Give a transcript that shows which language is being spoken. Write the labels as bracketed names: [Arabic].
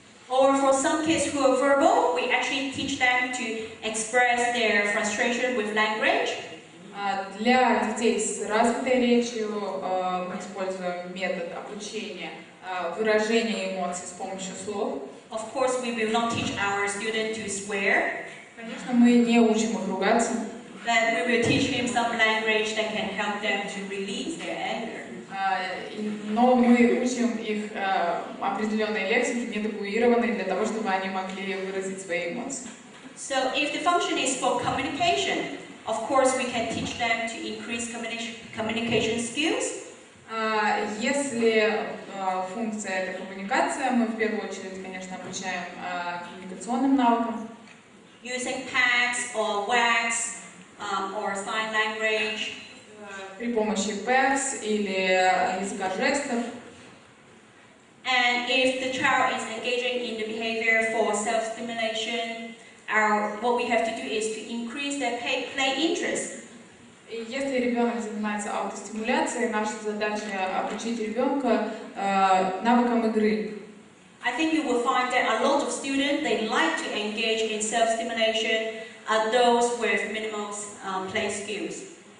[English] Or for some kids who are verbal, we actually teach them to express their frustration with language. [Russian] Для детей с развитой речью мы используем метод обучения выражения эмоций с помощью слов. [English] Of course, we will not teach our student to swear. [Russian] Конечно, мы не учим их ругаться. [English] But we will teach him some language that can help them to release their anger. [Russian] Но мы учим их определенной лексике, нетабуированной, для того, чтобы они могли выразить свои эмоции. [English] So, if the function is for communication, of course, we can teach them to increase communication skills. [Russian] Если функция — это коммуникация, мы в первую очередь, конечно, обучаем коммуникационным навыкам. [English] Using PACS or WACS or sign language. [Russian] При помощи PACS или языка жестов. [English] And if the child is engaging in the behavior for self-stimulation, what we have to do is to increase their play interest. [Russian] И если ребенок занимается аутостимуляцией, наша задача обучить ребенка навыкам игры. [English] I think you will find that a lot of students, they like to engage in self-stimulation, those with minimal play skills.